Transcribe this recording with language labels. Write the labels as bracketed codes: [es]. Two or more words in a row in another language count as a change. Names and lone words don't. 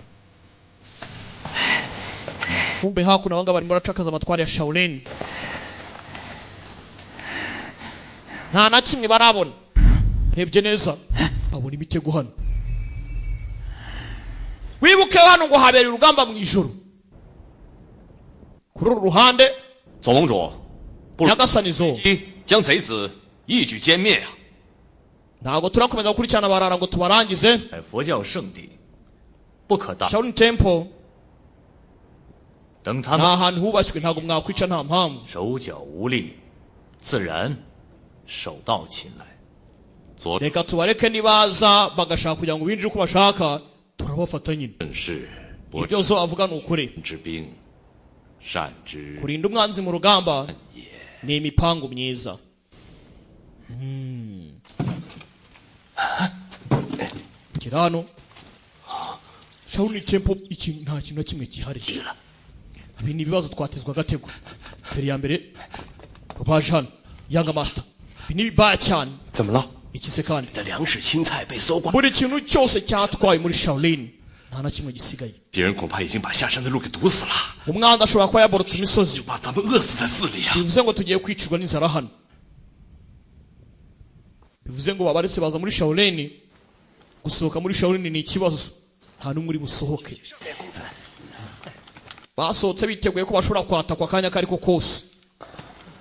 [rw] Kumbe hakuno abanga barimo baracakaza amatwari ya Shaolin. Nta na kimwe barabona. Hebye neza babona imitego hano. Wibuke hano ngo habera urugamba mu ijuru. Kuri uru ruhande [zh] 总龙主，不如 [rw] Nyagasanizo [zh] 将贼子一举歼灭啊！ [rw] ntago turakomeza gukurikirana barara ngo tubarangize. [zh] 在佛教圣地，不可大。 [rw] Shaolin Temple [zh] 等他 [rw] nta [zh] 们 [rw] hantu hubashywe ntago mwakwica nta mpamvu. [zh] 手脚无力，自然手到擒来。 [rw] Reka tubareke nibaza bagashaka kugira ngo binjire uko bashaka turabafata nyine. [zh] 正是伯 [rw] Ibyo zo avuga ni ukuri. [zh] 之兵，善之 [rw] Kurinda umwanzi mu rugamba ni imipango myiza. Kirano Shaolin Temple ikintu nta kintu na kimwe gihari. Ibi ni ibibazo twatezwa gatego. Feri ya mbere baje hano [en] Young Master. [rw] Ibi ni baya cyane. [zh] 怎么了？ [rw] Ikisekani [zh] 的粮食青菜被搜刮， [rw] buri kintu cyose cyatwaye muri Shaolin nta na kimwe gisigaye. [zh] 敌人恐怕已经把下山的路给堵死了， [rw] Umwanda ashobora kuba yaborotse imisozi. [zh] 把咱们饿死在寺里啊！ [rw] Bivuze ngo tugiye kwicirwa n'inzara hano. Bivuze ngo babaretse baza muri Shaolin. Gusohoka muri Shaolin ni ikibazo. Nta n'umwe uri busohoke. Basohotse biteguye ko bashobora kwatakwa akanya kariko kose.